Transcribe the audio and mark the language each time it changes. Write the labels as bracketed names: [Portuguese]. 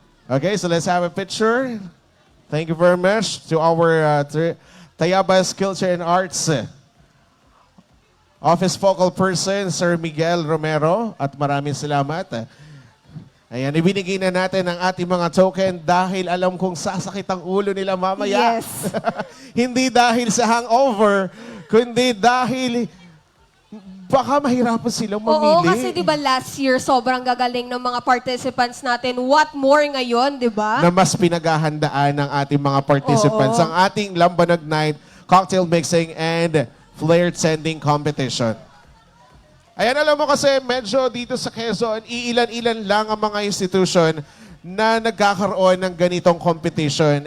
[English] Okay, so let's have a picture. Thank you very much to our Tayabas Culture and Arts Office Focal Person, Sir Miguel Romero, [Filipino] at maraming salamat. Ayan, ibinigay na natin ang ating mga token dahil alam kong sasakit ang ulo nila mamaya. [English] Yes. [Filipino] Hindi dahil sa hangover, kundi dahil baka mahirapan silang mamili. Oo, kasi di ba [English] last year, [Filipino] sobrang gagaling ng mga participants natin. What more ngayon, di ba? Na mas pinaghahandaan ng ating mga participants. Oo. Ang ating Lambanog Night Cocktail Mixing and Flared Sending Competition. Ayan, alam mo kasi medyo dito sa Quezon, iilan-ilan lang ang mga institution na nagkakaroon ng ganitong competition.